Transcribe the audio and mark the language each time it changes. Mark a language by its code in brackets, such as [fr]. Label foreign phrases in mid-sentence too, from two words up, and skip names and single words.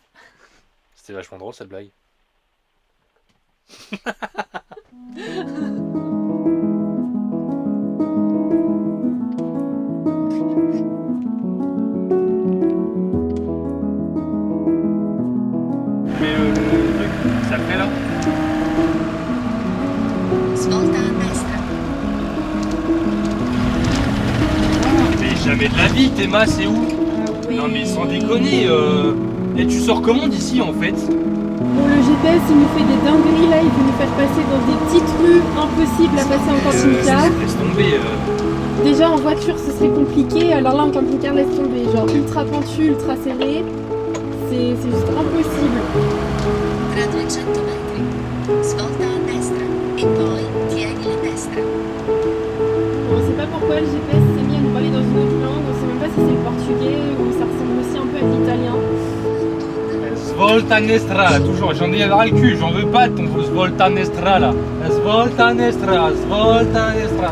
[fr] C'était vachement drôle cette blague. Mais le truc, ça le fait là? [it] Svolta a destra. [fr] Mais jamais de la vie, Théma, c'est où? Non mais sans déconner, et tu sors comment d'ici en fait? Bon, le GPS il nous fait des dingueries là, il veut nous faire passer dans des petites rues impossibles à passer en camping-car. Laisse tomber. Déjà en voiture ce serait compliqué, alors là en camping-car laisse tomber, genre ultra pentu, ultra serré, c'est juste impossible. [it] Tra 200 metri. Svolta a destra. E poi tieni la destra. [fr] On sait pas pourquoi le GPS s'est mis à nous parler dans une autre langue, on sait même pas si c'est le portugais ou ça ressemble aussi un peu à l'italien. [it] Svolta Nestra, [fr] là, toujours, j'en ai ras le cul, j'en veux pas de ton [it] Svolta Nestra [fr] là. [it] Svolta Nestra, Svolta Nestra.